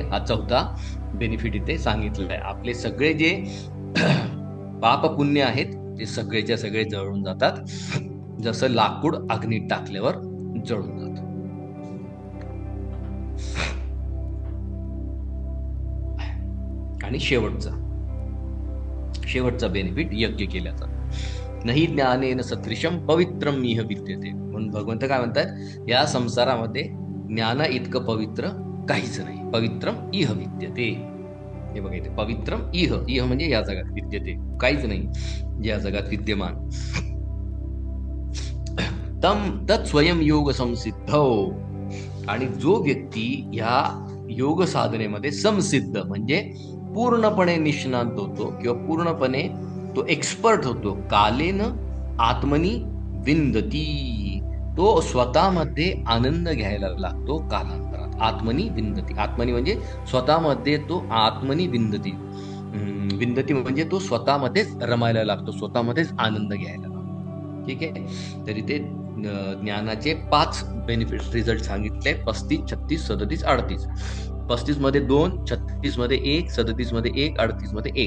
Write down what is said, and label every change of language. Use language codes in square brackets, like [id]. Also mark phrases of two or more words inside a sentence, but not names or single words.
[mr] हा चौथा बेनिफिट इथे सांगितलेला आहे. आपले सगळे जे पाप पुण्य आहेत ते सगळेच्या सगळे जळून जातात, जसं लाकूड अग्नीत टाकल्यावर जळून जात. आणि शेवटचा बेनिफिट यज्ञ केल्याचा, [sa] नाही ज्ञानेन सदृशम पवित्रम इह विद्यते. [mr] म्हणून भगवंत काय म्हणतात, या संसारामध्ये ज्ञाना इतकं पवित्र काहीच नाही. [sa] पवित्रम इह विद्यते. [mr] हे बघा इथे [sa] पवित्रम इह, [mr] इह म्हणजे या जगात, विद्यते काहीच नाही या जगात विद्यमान. [sa] तम तत् स्वयं योग संसिद्ध. [mr] आणि जो व्यक्ती ह्या योग साधनेमध्ये समसिद्ध म्हणजे पूर्णपणे निष्णांत होतो किंवा पूर्णपणे तो एक्सपर्ट होतो, [sa] कालेन आत्मनी विंदती, [mr] तो स्वतःमध्ये आनंद घ्यायला लागतो कालांतरात. [sa] आत्मनी विंदती, आत्मनी [mr] म्हणजे स्वतःमध्ये तो [sa] आत्मनी विंदती. [mr] विंदती म्हणजे तो स्वतःमध्येच रमायला लागतो, स्वतःमध्येच आनंद घ्यायला लागतो. ठीक आहे. तरी ते ज्ञानाचे 5 [en] benefit result [mr] सांगितले: 35, 36, 37, 38. 35 मध्ये 2, 36 मध्ये 1, 37 मध्ये 1, 38 मध्ये 1.